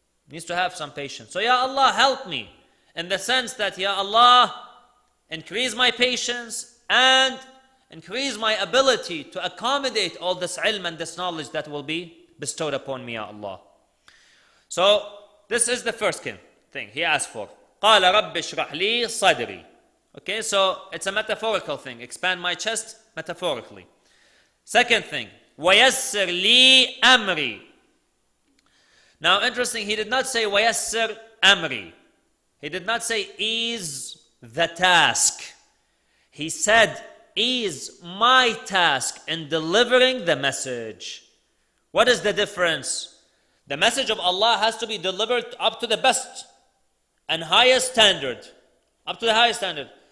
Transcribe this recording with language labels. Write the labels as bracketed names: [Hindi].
[English] Needs to have some patience. So, Ya Allah, help me. In the sense that, Ya Allah, increase my patience and increase my ability to accommodate all this ilm and this knowledge that will be bestowed upon me, Ya Allah. So, this is the first thing he asked for. [Arabic] قَالَ رَبِّ اشْرَحْ لِي صَدْرِي. [English] Okay, so it's a metaphorical thing. Expand my chest metaphorically. Second thing, [Arabic] وَيَسِّرْ لِي أَمْرِي. [English] Now, interesting, he did not say [Arabic] وَيَسِّرْ أَمْرِي. [English] He did not say ease the task. He said ease my task in delivering the message. What is the difference? The message of Allah has to be delivered up to the best and highest standard. Up to the highest standard.